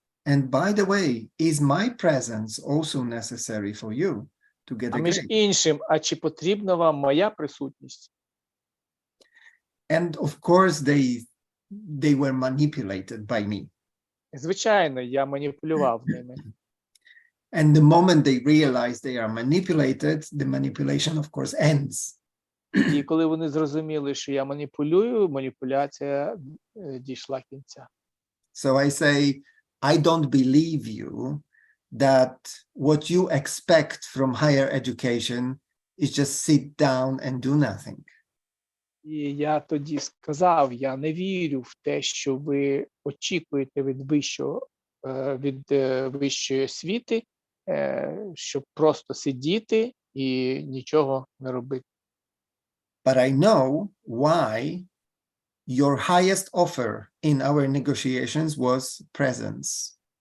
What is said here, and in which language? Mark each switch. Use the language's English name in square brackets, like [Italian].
[English] And by the way, is my presence also necessary for you to get [Ukrainian] А a між [English] grade? [Ukrainian] іншим, а чи потрібна вам моя присутність? [English] And of course, they were manipulated by me. [Ukrainian] Звичайно, я маніпулював ними. [English] And the moment they realize they are manipulated, the manipulation, of course, ends. [Ukrainian] І коли вони зрозуміли, що я маніпулюю, маніпуляція дійшла кінця. [English] So I say, I don't believe you that what you expect from higher education is just sit down and do nothing. [Ukrainian] І я тоді сказав, я не вірю в те, що ви очікуєте від вищої освіти, щоб просто сидіти і нічого не робити. [English] But I know why your highest offer in our negotiations was presence.